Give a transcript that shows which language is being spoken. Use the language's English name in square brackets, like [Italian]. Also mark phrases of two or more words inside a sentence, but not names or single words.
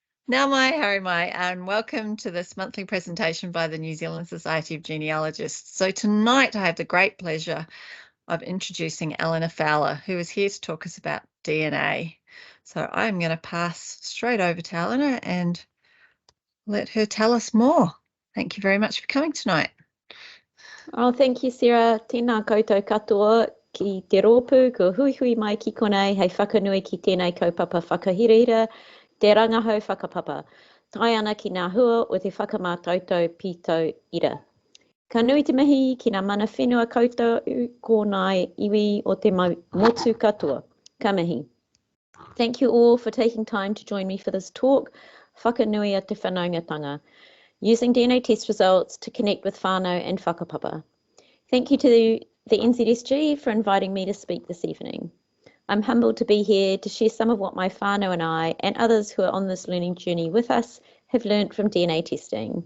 [Māori] Nau mai, haere mai, [English] and welcome to this monthly presentation by the New Zealand Society of Genealogists. So tonight I have the great pleasure of introducing Elena Fowler, who is here to talk us about DNA. So I'm going to pass straight over to Elena and let her tell us more. Thank you very much for coming tonight. Oh, thank you, Sarah. [Māori] Tēnā koutou katoa ki te rōpū, ko hui hui mai ki konei, hei whakanui ki tēnei kaupapa whakahirira, te rangahau whakapapa. Tai ana ki ngā hua o te whakamātautau pītau ira. Ka nui te mihi ki ngā mana whenua koutou ko nai iwi o te motu katoa. Ka mihi. [English] Thank you all for taking time to join me for this talk, [Māori] Whakanuia te whanaungatanga, [English] using DNA test results to connect with whānau and whakapapa. Thank you to the NZSG for inviting me to speak this evening. I'm humbled to be here to share some of what my whānau and I, and others who are on this learning journey with us, have learned from DNA testing.